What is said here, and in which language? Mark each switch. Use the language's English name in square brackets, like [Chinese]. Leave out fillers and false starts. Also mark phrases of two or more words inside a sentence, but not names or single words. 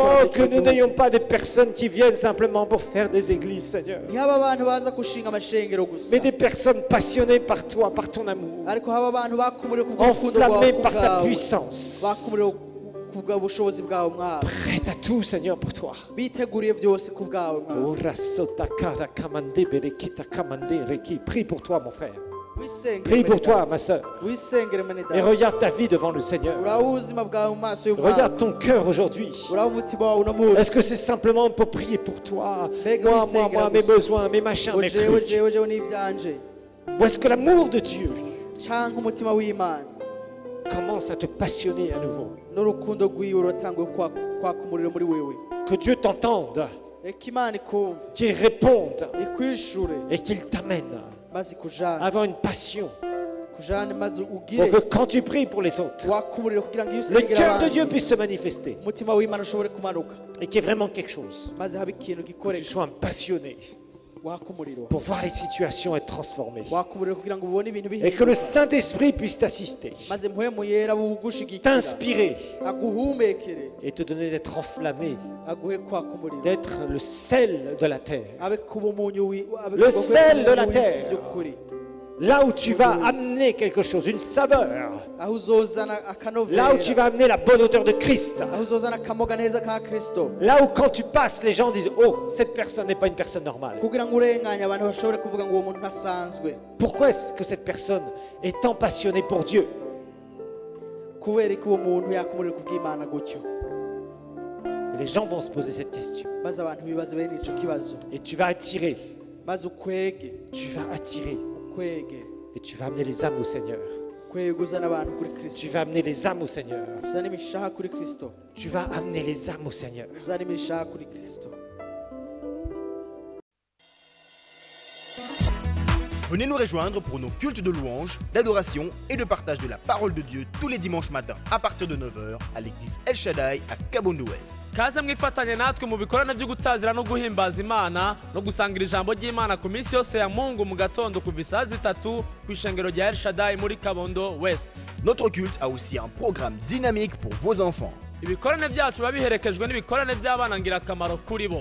[French] Oh, [Rundi] muri [French] que [Rundi] kino [French] nous [Rundi] gihugu. [French] n'ayons pas des personnes qui viennent simplement pour faire des églises, Seigneur, [Rundi] ntihaba abantu baza gushinga amashengero gusa [French] mais des personnes passionnées par toi, par ton amour, [Rundi] ariko haba abantu bakumuriwe ku bw'urukundo rwawe [French] enflammées [Rundi] ku [French] par ta [Rundi] bwawe [French] puissance. [Rundi] bakumuriwe ku kubwa ubushobozi bwawe mwami [French] Prête à tout, Seigneur, pour toi. [Rundi] biteguriye byose ku bwawe mwami Ora sota kara kamande berekita kamande reki. [French] Prie pour toi, mon frère. [Rundi] wisengere [French] Prie pour [Rundi] mwene [French] toi, [Rundi] data. [French] ma sœur. [Rundi] wisengere mwene [French] Et [Rundi] data [French] regarde ta vie devant le Seigneur. [Rundi] uraho ubuzima bwawe mu maso [French] Regarde [Rundi] y'umwami [French] ton cœur aujourd'hui. [Rundi] uraho umutima wawe uno munsi [French] Est-ce que c'est simplement pour prier pour toi? [Rundi] Mbega [French] Moi, [Rundi] wisengera [French] mes [Rundi] gusa. [French] besoins, mes machins, [Rundi] ngo [French] mes [Rundi] jewe [French] trucs. [Rundi] jewe jewe n'ibyanje [French] Ou est-ce que l'amour de Dieu [Rundi] canke umutima w'imana [French] commence à te passionner à nouveau? [Rundi] n'urukundo rwiwe ruratanguye kwaka umuriro muri wewe [French] Que Dieu t'entende, [Rundi] reka imana ikumve [French] qu'il réponde [Rundi] ikwishure [French] et qu'il t'amène [Rundi] maze [French] à [Rundi] ikujane [French] avoir une passion [Rundi] kujane maze [French] pour [Rundi] ugire [French] que quand tu pries pour les autres, [Rundi] waka umuriro kugira ngo iyo [French] le [Rundi] usengera [French] cœur de [Rundi] abandi [French] Dieu puisse se manifester [Rundi] umutima w'imana ushobore kumanuka [French] et qu'il y ait vraiment quelque chose. [Rundi] maze habe ikintu [French] Que tu [Rundi] gikoreka [French] sois un passionné [Rundi] waka umuriro [French] pour voir les situations être transformées. [Rundi] waka umuriro kugira ngo ubone ibintu [French] Et que le [Rundi] bihinduka [French] Saint-Esprit puisse t'assister, [Rundi] maze mpwemu yera bugushigikira [French] t'inspirer [Rundi] aguhumekere [French] et te donner d'être enflammé, [Rundi] aguhe kwaka umuriro [French] d'être le sel de la terre. [Rundi] abe kuba umunyu [French] Le sel de la terre. [Rundi] by'ukuri [French] Là où tu vas amener quelque chose, une saveur. [Rundi] aho uzozana [French] Là où [Rundi] akanovera [French] tu vas amener la bonne odeur de Christ. [Rundi] aho uzozana akamoga neza ka kristo [French] Là où quand tu passes, les gens disent, oh, cette personne n'est pas une personne normale. [Rundi] kugira ngo urenganye abantu bashobore kuvuga ngo uwo muntu ntasanzwe [French] Pourquoi est-ce que cette personne est tant passionnée pour Dieu? [Rundi] kubera ko uwo muntu yaka umuriro ku bw'imana gutyo [French] Et les gens vont se poser cette question. [Rundi] maze abantu bibaze bene ico kibazo [French] Et tu vas attirer, [Rundi] maze ukwege [French] tu vas attirer. [Rundi] ukwege [French] Et tu vas amener les âmes au Seigneur. [Rundi] kwege uzana abantu kuri [French] Tu [Rundi] kristo [French] vas amener les âmes au Seigneur. [Rundi] uzana imishaha kuri kristo [French] Tu vas amener les âmes au Seigneur. [Rundi] uzana imishaha kuri kristo. [French] Venez nous rejoindre pour nos cultes de louange, d'adoration et de partage de la parole de Dieu tous les dimanches matins à partir de 9h à l'église El Shaddai à Kabondo Ouest. [Rundi] kaze mwifatanye natwe mu bikorane byo gutazira no guhimbaza Imana no gusangira ijambo ry'Imana ku minsi yose ya Mungu mu gatondo kuva isaha 3 ku ishengero rya El Shaddai muri Kabondo West. [French] Notre culte a aussi un programme dynamique pour vos enfants. [Rundi] Ibikorane byacu biba biherekejwe n'ibikorane by'abana ngirakamaro kuri bo.